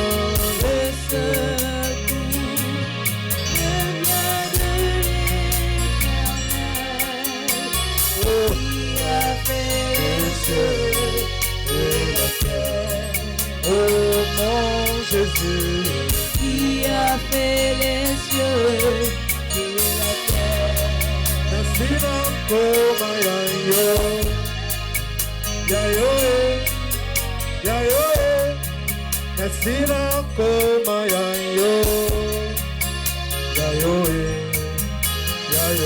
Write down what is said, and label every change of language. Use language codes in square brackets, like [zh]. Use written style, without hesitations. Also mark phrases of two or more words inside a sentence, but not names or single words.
[fr] le secours me vient de l'Éternel. oh, Qui a fait les cieux et la terre. oh, mon Jésus. Qui a fait les cieux et la terre. [ln] Nasina koma yayo, yayo, yayo. Nasina koma yayo, yayo, yayo.